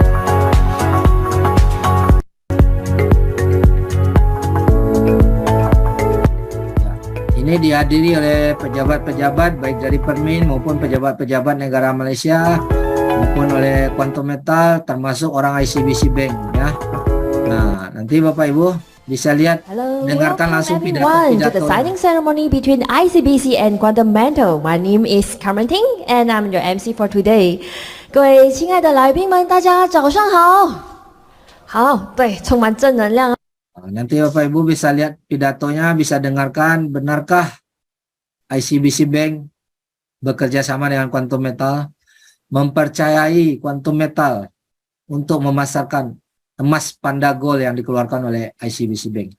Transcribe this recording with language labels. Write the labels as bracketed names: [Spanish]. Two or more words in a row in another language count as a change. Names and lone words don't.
[Indonesian] Ini dihadiri oleh pejabat-pejabat baik dari Permin maupun pejabat-pejabat negara Malaysia maupun oleh Quantum Metal termasuk orang ICBC Bank ya. Nah, nanti Bapak Ibu bisa lihat, dengarkan langsung [English] to the [Indonesian] pidato. [English] signing ceremony between ICBC and Quantum Metal. My name is Carmen Ting and I'm your MC for today. [Chinese] 各位亲爱的来宾们，大家早上好。好，对，充满正能量。 [Indonesian] Nanti Bapak Ibu bisa lihat pidatonya, bisa dengarkan, benarkah ICBC Bank bekerja sama dengan Quantum Metal, mempercayai Quantum Metal untuk memasarkan emas Panda Gold yang dikeluarkan oleh ICBC Bank.